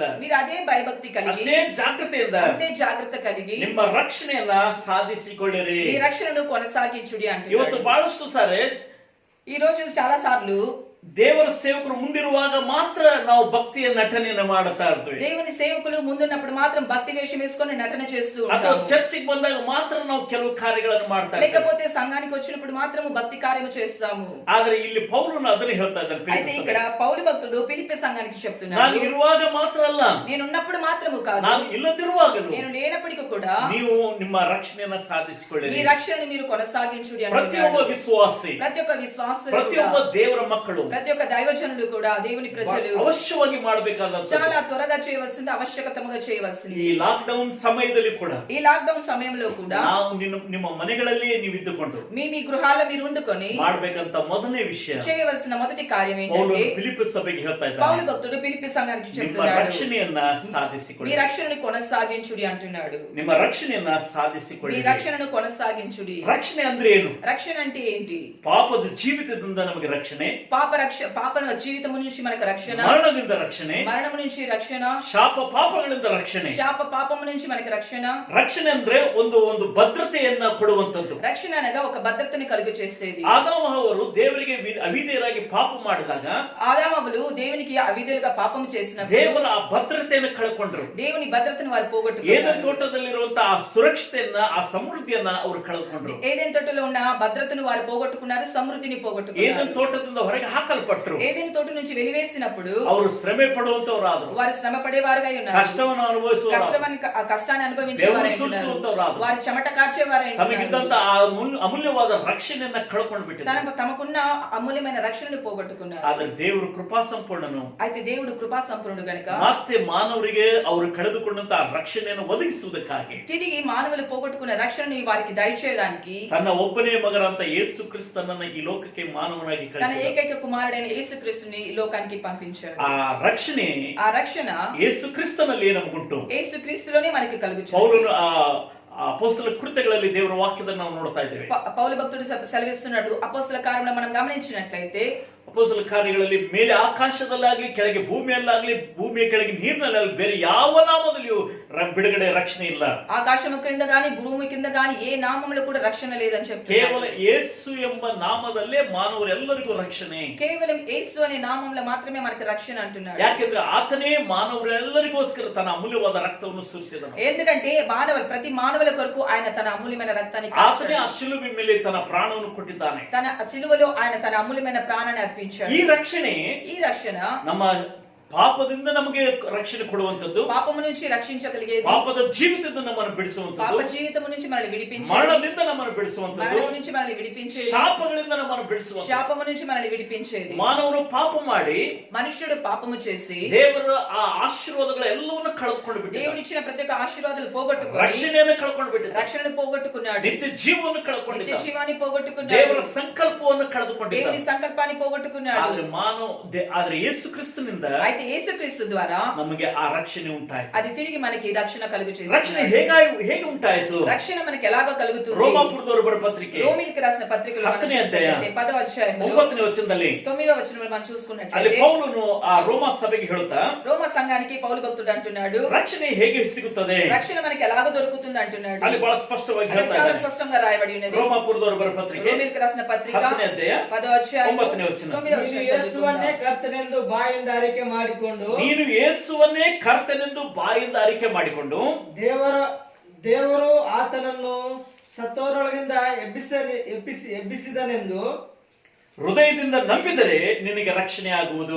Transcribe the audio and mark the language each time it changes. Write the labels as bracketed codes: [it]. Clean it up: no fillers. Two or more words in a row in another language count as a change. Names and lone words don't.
[te] మీరు అదే భయభక్తి కలిగి [kn] ಅಷ್ಟೇ ಜಾಗೃತೆಯಿಂದ [te] అంతే జాగ్రత్త కలిగి [kn] ನಿಮ್ಮ ರಕ್ಷಣೆಯನ್ನ ಸಾಧಿಸಿಕೊಳ್ಳಿರಿ. [te] మీ రక్షణను కొనసాగించుడి [kn] ಇವತ್ತು [te] అంటున్నాడు. [kn] ಬಹಳಷ್ಟು ಸಾರಿ [te] ఈ రోజు చాలా సార్లు [kn] ದೇವರ ಸೇವಕರು ಮುಂದಿರುವಾಗ ಮಾತ್ರ ನಾವು ಭಕ್ತಿಯ ನಟನೆಯನ್ನು ಮಾಡುತ್ತಾ ಇರ್ತೀವಿ, [te] దేవుని సేవకులు ముందున్నప్పుడు మాత్రం భక్తి వేషం వేసుకొని నటన చేస్తూ [kn] ಅಥವಾ [te] ఉంటారు, [kn] ಚರ್ಚಿಗೆ ಬಂದಾಗ ಮಾತ್ರ ನಾವು ಕೆಲವು ಕಾರ್ಯಗಳನ್ನು ಮಾಡ್ತಾ ಇರ್ತೀವಿ. [te] లేకపోతే సంఘానికి వచ్చినప్పుడు మాత్రము భక్తి కార్యము చేస్తాము. [kn] ಆದ್ರೆ ಇಲ್ಲಿ ಪೌಲನು ಅದನ್ನ ಹೇಳ್ತಾ [te] అయితే [kn] ಇದ್ದಾನೆ. [te] ఇక్కడ పౌలు భక్తుడు ఫిలిప్పీ సంఘానికి [kn] ನಾನು [te] చెప్తున్నాడు, [kn] ಇರುವಾಗ ಮಾತ್ರ ಅಲ್ಲ, [te] నేను ఉన్నప్పుడు మాత్రము కాదు, [kn] ನಾನು ಇಲ್ಲದಿರುವಾಗಲೂ [te] నేను లేనప్పటికీ కూడా [kn] ನೀವು ನಿಮ್ಮ ರಕ್ಷಣೆಯನ್ನ ಸಾಧಿಸಿಕೊಳ್ಳಿರಿ. [te] మీ రక్షణను మీరు కొనసాగించుడి [kn] ಪ್ರತಿಯೊಬ್ಬ [te] అంటున్నాడు. [kn] ವಿಶ್ವಾಸಿ, [te] ప్రతి ఒక్క విశ్వాసులు [kn] ಪ್ರತಿಯೊಬ್ಬ [te] కూడా, [kn] ದೇವರ ಮಕ್ಕಳು [te] ప్రతి ఒక్క దైవజనులు కూడా, దేవుని ప్రజలు [kn] ಅವಶ್ಯವಾಗಿ ಮಾಡಬೇಕಾದಂತ [te] చాలా త్వరగా చేయవలసింది, ఆవశ్యకతముగా చేయవలసింది. [kn] ಈ ಲಾಕ್ ಡೌನ್ ಸಮಯದಲ್ಲಿ ಕೂಡ [te] ఈ లాక్డౌన్ సమయంలో కూడా [kn] ನಾವು ನಿಮ್ಮ ಮನೆಗಳಲ್ಲಿಯೇ ನೀವು ಇದ್ದುಕೊಂಡು [te] మీ మీ గృహాల్లో మీరు ఉండుకొని [kn] ಮಾಡ್ಬೇಕಂತ ಮೊದಲನೇ ವಿಷಯ [te] చేయవలసిన మొదటి కార్యం [kn] ಪೌಲನು [te] ఏంటంటే, [kn] ಫಿಲಿಪ್ಪಿ ಸಭೆಗೆ ಹೇಳ್ತಾ [te] పౌలు [kn] ಇದ್ದಾನೆ, [te] భక్తుడు ఫిలిప్పీ సంఘానికి [kn] ನಿಮ್ಮ [te] చెప్తున్నాడు, [kn] ರಕ್ಷಣೆಯನ್ನ [te] మీ [kn] ಸಾಧಿಸಿಕೊಳ್ಳಿ, [te] రక్షణను కొనసాగించుడి అంటున్నాడు. [kn] ನಿಮ್ಮ ರಕ್ಷಣೆಯನ್ನ [te] మీ [kn] ಸಾಧಿಸಿಕೊಳ್ಳಿ. [te] రక్షణను కొనసాగించుడి. [kn] ರಕ್ಷಣೆ ಅಂದ್ರೆ ಏನು? [te] రక్షణ అంటే ఏంటి? [kn] ಪಾಪದ ಜೀವಿತದಿಂದ ನಮಗೆ ರಕ್ಷಣೆ, [te] పాప జీవితం నుంచి మనకు రక్షణ, [kn] ಮರಣದಿಂದ ರಕ್ಷಣೆ, [te] మరణం నుంచి రక్షణ, [kn] ಶಾಪ ಪಾಪಗಳಿಂದ ರಕ್ಷಣೆ. [te] శాప పాపము నుంచి మనకి రక్షణ. [kn] ರಕ್ಷಣೆ ಅಂದ್ರೆ ಒಂದು ಭದ್ರತೆಯನ್ನ ಕೊಡುವಂತದ್ದು. [te] రక్షణ అనగా ఒక భద్రతని కలుగు చేసేది. [kn] ಆದಾಮ ಅವರು ದೇವರಿಗೆ ಅವಿಧೇಯರಾಗಿ ಪಾಪ ಮಾಡಿದಾಗ [te] ఆదామవులు దేవునికి అవిధేయులుగా పాపం చేసినప్పుడు [kn] ದೇವರ ಆ ಭದ್ರತೆಯನ್ನು ಕಳ್ಕೊಂಡ್ರು. [te] దేవుని భద్రతను వారు [kn] ಏದೆನ್ [te] పోగొట్టుకున్నారు. [kn] ತೋಟದಲ್ಲಿರುವಂತಹ ಆ ಸುರಕ್ಷತೆಯನ್ನ, ಆ ಸಮೃದ್ಧಿಯನ್ನ ಅವರು ಕಳ್ಕೊಂಡ್ರು. [te] ఏదెన్ తోటలో ఉన్న భద్రతను వారు పోగొట్టుకున్నారు, సమృద్ధిని [kn] ಏದೆನ್ [te] పోగొట్టుకున్నారు. [kn] ತೋಟದಿಂದ ಹೊರಗೆ ಹಾಕಲ್ಪಟ್ರು. [te] ఏదెన్ తోట నుంచి వెలివేసినప్పుడు [kn] ಅವರು ಶ್ರಮೆ ಪಡುವಂತವರಾದ್ರು, [te] వారు శ్రమ పడేవారుగా ఉన్నారు, [kn] ಕಷ್ಟವನ್ನು ಅನುಭವಿಸುವವರಾದ್ರು, [te] కష్టాన్ని [kn] ಬೆವರು [te] అనుభవించేవారు, [kn] ಸುರಿಸುವಂತವರಾದ್ರು. [te] వారి చెమట కార్చేవారు, [kn] ತಮಗಿದ್ದಂತ ಆ ಅಮೂಲ್ಯವಾದ ರಕ್ಷಣೆಯನ್ನ ಕಳ್ಕೊಂಡು ಬಿಟ್ಟಿದ್ದಾರೆ. [te] తమకున్న అమూల్యమైన రక్షణను పోగొట్టుకున్నారు. [kn] ಆದ್ರೆ ದೇವರು ಕೃಪಾ ಸಂಪೂರ್ಣನು, [te] అయితే దేవుడు కృపా సంపూర్ణుడు గనుక [kn] ಮತ್ತೆ ಮಾನವರಿಗೆ ಅವರು ಕಳೆದುಕೊಂಡಂತ ರಕ್ಷಣೆಯನ್ನು ಒದಗಿಸುವುದಕ್ಕಾಗಿ [te] తిరిగి మానవులు పోగొట్టుకున్న రక్షణను వారికి దయచేయడానికి [kn] ತನ್ನ ಒಬ್ಬನೇ ಮಗನಂತ ಯೇಸು ಕ್ರಿಸ್ತನನ್ನ ಈ ಲೋಕಕ್ಕೆ ಮಾನವನಾಗಿ [te] తన [kn] ಕಳಿಸಿದ. [te] ఏకైక కుమారుడైన యేసుక్రీస్తుని ఈ లోకానికి పంపించాడు. [kn] ಆ ರಕ್ಷಣೆ [te] ఆ రక్షణ [kn] ಯೇಸು ಕ್ರಿಸ್ತನಲ್ಲಿ ನಮಗುಂಟು. [te] యేసుక్రీస్తులోనే మనకి కలుగుతుంది. [kn] ಪೌಲನು ಆ ಅಪೊಸ್ತಲ ಕೃತ್ಯಗಳಲ್ಲಿ ದೇವರ ವಾಕ್ಯದಲ್ಲಿ ನಾವು ನೋಡ್ತಾ ಇದ್ದೇವೆ. [te] పౌలు భక్తుడు సెలవిస్తున్నాడు, అపోస్తల కార్యములను మనం గమనించినట్లయితే [kn] ಅಪೊಸ್ತಲ ಕಾರ್ಯಗಳಲ್ಲಿ ಮೇಲೆ ಆಕಾಶದಲ್ಲಾಗ್ಲಿ, ಕೆಳಗೆ ಭೂಮಿಯಲ್ಲಾಗ್ಲಿ, ಭೂಮಿಯ ಕೆಳಗೆ ನೀರಿನಲ್ಲಾಗ್ಲಿ ಬೇರೆ ಯಾವ ನಾಮದಲ್ಲಿಯೂ ಬಿಡುಗಡೆ ರಕ್ಷಣೆ ಇಲ್ಲ. [te] ఆకాశము క్రింద గాని భూమి కింద గాని ఏ నామములో కూడా రక్షణ లేదని చెప్తున్నాడు. [kn] ಕೇವಲ ಯೇಸು ಎಂಬ ನಾಮದಲ್ಲೇ ಮಾನವರೆಲ್ಲರಿಗೂ ರಕ್ಷಣೆ. [te] కేవలం యేసు అనే నామములో మాత్రమే మనకి రక్షణ అంటున్నాడు. [kn] ಯಾಕೆಂದ್ರೆ ಆತನೇ ಮಾನವರೆಲ್ಲರಿಗೋಸ್ಕರ ತನ್ನ ಅಮೂಲ್ಯವಾದ ರಕ್ತವನ್ನು ಸುರಿಸಿದನು. [te] ఎందుకంటే ప్రతి మానవుల కొరకు ఆయన తన అమూల్యమైన రక్తాన్ని [kn] ಆತನೇ ಆ ಶಿಲುಬೆ ಮೇಲೆ ತನ್ನ ಪ್ರಾಣವನ್ನು ಕೊಟ್ಟಿದ್ದಾನೆ. [te] తన సిలువలో ఆయన తన అమూల్యమైన ప్రాణాన్ని అర్పించాడు. [kn] ಈ ರಕ್ಷಣೆ [te] ఈ రక్షణ [kn] ನಮ್ಮ ಪಾಪದಿಂದ ನಮಗೆ ರಕ್ಷಣೆ ಕೊಡುವಂತದ್ದು, [te] పాపము నుంచి రక్షించగలిగేది, [kn] ಪಾಪದ ಜೀವಿತದಿಂದ ನಮ್ಮನ್ನು ಬಿಡಿಸುವಂತದ್ದು, [te] పాప జీవితం నుంచి మనల్ని విడిపించేది, [kn] ಮರಣದಿಂದ ನಮ್ಮನ್ನು ಬಿಡಿಸುವಂತದ್ದು, [te] మరణం నుంచి మనల్ని విడిపించేది, [kn] ಶಾಪಗಳಿಂದ ನಮ್ಮನ್ನು ಬಿಡಿಸುವಂತದ್ದು. [te] శాపము నుంచి మనల్ని విడిపించేది. [kn] ಮಾನವರು ಪಾಪ ಮಾಡಿ [te] మనుష్యుడు పాపము చేసి [kn] ದೇವರ ಆ ಆಶೀರ್ವಾದಗಳೆಲ್ಲವನ್ನೂ ಕಳೆದುಕೊಂಡು ಬಿಟ್ಟಿದ್ದಾರೆ. [te] దేవుడిచ్చిన ప్రతి ఒక్క ఆశీర్వాదాలు పోగొట్టుకుని [kn] ರಕ್ಷಣೆಯನ್ನು ಕಳ್ಕೊಂಡು ಬಿಟ್ಟಿದ್ದಾರೆ. [te] రక్షణను పోగొట్టుకున్నాడు, [kn] ನಿತ್ಯ ಜೀವವನ್ನು [te] నిత్య [kn] ಕಳ್ಕೊಂಡಿದ್ದಾರೆ. [te] జీవాన్ని పోగొట్టుకున్నాడు, [kn] ದೇವರ ಸಂಕಲ್ಪವನ್ನು ಕಳೆದುಕೊಂಡಿದ್ದಾರೆ. [te] దేవుని సంకల్పాన్ని పోగొట్టుకున్నాడు. [kn] ಆದ್ರೆ ಯೇಸು ಕ್ರಿಸ್ತನಿಂದ [te] అయితే యేసుక్రీస్తు ద్వారా [kn] ನಮಗೆ ಆ ರಕ್ಷಣೆ ಉಂಟಾಯಿತು. [te] అది తిరిగి మనకి రక్షణ కలుగు [kn] ರಕ್ಷಣೆ [te] చేస్తుంది. [kn] ಹೇಗೆ ಉಂಟಾಯಿತು? [te] రక్షణ మనకి ఎలాగో కలుగుతుంది? [kn] ರೋಮಾಪುರದವರು ಬರೆದ ಪತ್ರಿಕೆ [te] రోమిలికి రాసిన పత్రికలో మనం [kn] 10ನೇ ಅಧ್ಯಾಯ, [te] చూసినట్లయితే 10వ అధ్యాయంలో [kn] 9ನೇ ವಚನದಲ್ಲಿ [te] 9వ వచనంలో మనం [kn] ಅಲ್ಲಿ [te] చూసుకున్నట్లయితే [kn] ಪೌಲನು ಆ ರೋಮಾ ಸಭೆಗೆ ಹೇಳುತ್ತಾ [te] రోమ సంఘానికి పౌలు భక్తుడు అంటున్నాడు, [kn] ರಕ್ಷಣೆ ಹೇಗೆ ಸಿಗುತ್ತದೆ [te] రక్షణ మనకి ఎలాగో దొరుకుతుంది అంటున్నాడు. [kn] ಅಲ್ಲಿ ಬಹಳ ಸ್ಪಷ್ಟವಾಗಿ [te] అది [kn] ಹೇಳ್ತಾ [te] చాలా [kn] ಇದ್ದಾರೆ. [te] స్పష్టంగా రాయబడి ఉన్నది. [kn] ರೋಮಾಪುರದವರು ಬರೆದ ಪತ್ರಿಕೆ [te] రోమిలికి రాసిన పత్రిక [kn] 10ನೇ ಅಧ್ಯಾಯ [te] 10వ అధ్యాయం [kn] 9ನೇ ವಚನ. [te] 9వ వచనం [kn] ಯೇಸುವನ್ನೇ [te] చదువుకుందాం. [kn] ಕರ್ತನೆಂದು ಬಾಯಿಂದ ಅರಿಕೆ ಮಾಡಿಕೊಂಡು ನೀನು ಯೇಸುವನ್ನೇ ಕರ್ತನೆಂದು ಬಾಯಿಂದ ಅರಿಕೆ ಮಾಡಿಕೊಂಡು ದೇವರು ಆತನನ್ನು ಸತ್ತವರೊಳಗಿಂದ ಎಬ್ಬಿಸಿದನೆಂದು ಹೃದಯದಿಂದ ನಂಬಿದರೆ ನಿನಗೆ ರಕ್ಷಣೆ ಆಗುವುದು.